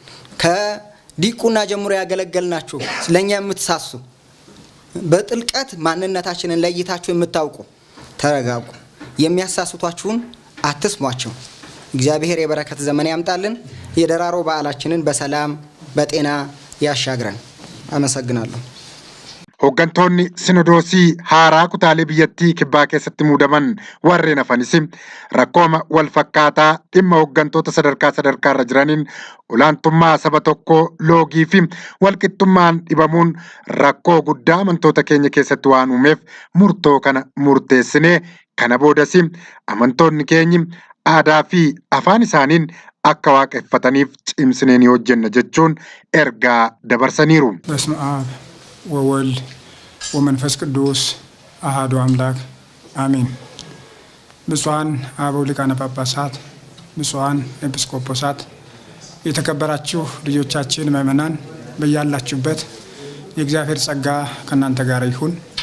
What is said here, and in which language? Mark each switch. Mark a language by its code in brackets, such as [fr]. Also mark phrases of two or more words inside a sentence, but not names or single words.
[am] ከዲቁና ጀምሮ ያገለገልናችሁ ስለኛ የምትሳሱ በጥልቀት ማንነታችንን ለይታችሁ የምታውቁ ተረጋጉ። የሚያሳስቷችሁን አትስሟቸው። እግዚአብሔር የበረከት ዘመን ያምጣልን። የደራሮ በዓላችንን በሰላም በጤና ያሻግረን። አመሰግናለሁ። [om] Hooggantoonni Sinodoosii haaraa kutaalee biyyattii kibbaa keessatti muudaman warreen hafanis rakkooma wal fakkaataa dhimma hooggantoota sadarkaa irra jiraniin olaantummaa saba tokkoo loogii fi walqixxummaan dhibamuun rakkoo guddaa amantoota keenya keessatti waan uumeef murtoo kana murteessinee kana boodas amantoonni keenyi aadaa fi afaan isaaniin akka waaqeffataniif cimsinee ni hojjenna jechuun ergaa dabarsaniiru. [gez] ወወልድ ወመንፈስ ቅዱስ አሐዱ አምላክ አሜን። [am] ብፁዓን አበው ሊቃነ ጳጳሳት፣ ብፁዓን ኤጲስቆጶሳት፣ የተከበራችሁ ልጆቻችን ምእመናን በያላችሁበት የእግዚአብሔር ጸጋ ከእናንተ ጋር ይሁን።